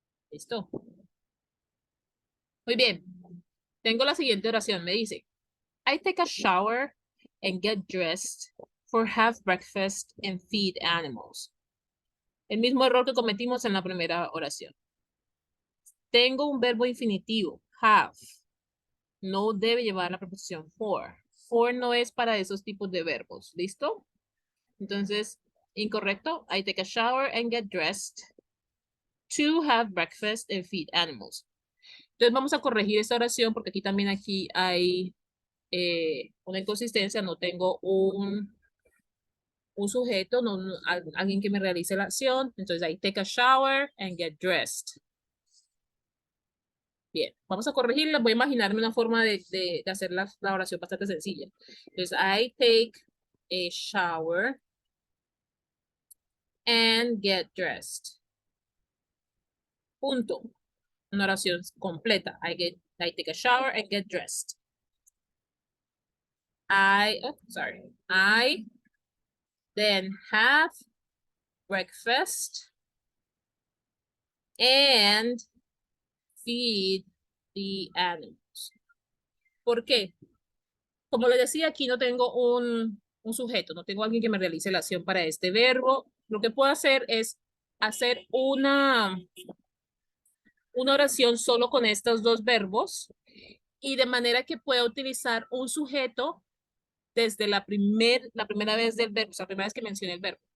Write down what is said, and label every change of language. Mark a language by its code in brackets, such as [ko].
[es] ¿Listo? Muy bien. Tengo la siguiente oración. Me dice, [en] I take a shower and get dressed for have breakfast and feed animals. [es] El mismo error que cometimos en la primera oración. Tengo un verbo infinitivo, have. No debe llevar la preposición for. For no es para esos tipos de verbos. ¿Listo? Entonces, incorrecto. [en] I take a shower and get dressed to have breakfast and feed animals. [es] Entonces vamos a corregir esta oración porque aquí también hay una inconsistencia. No tengo un sujeto, alguien que me realice la acción. Entonces, [en] I take a shower and get dressed. [es] Bien, vamos a corregirla. Voy a imaginarme una forma de hacer la oración bastante sencilla. Entonces, [en] I take a shower and get dressed. [es] Punto. Una oración completa. [en] I take a shower and get dressed. I then have breakfast and feed the animals. [es] ¿Por qué? Como les decía, aquí no tengo un sujeto, no tengo alguien que me realice la acción para este verbo. Lo que puedo hacer es hacer una oración solo con estos dos verbos y de manera que pueda utilizar un sujeto desde la primera vez del verbo, o sea, la primera vez que mencioné el verbo.